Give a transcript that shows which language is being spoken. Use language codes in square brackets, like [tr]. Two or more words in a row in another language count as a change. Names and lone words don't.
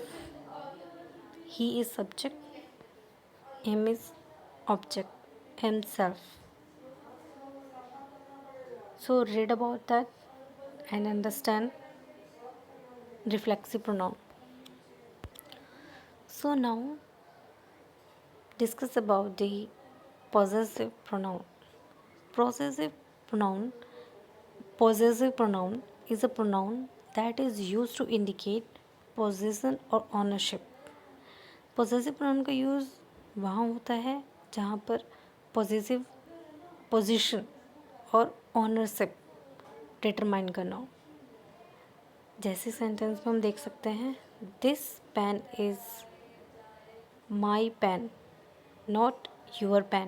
[en] He is subject, him is object, himself. So read about that and understand reflexive pronoun. So now discuss about the possessive pronoun. Possessive pronoun Possessive pronoun is a pronoun that is used to indicate possession or ownership. Possessive pronoun [hi] का यूज़ वहाँ होता है जहाँ पर [en] possessive position [hi] और [en] ownership determine [hi] करना हो। जैसे सेंटेंस में हम देख सकते हैं, [en] this pen is my pen not your pen.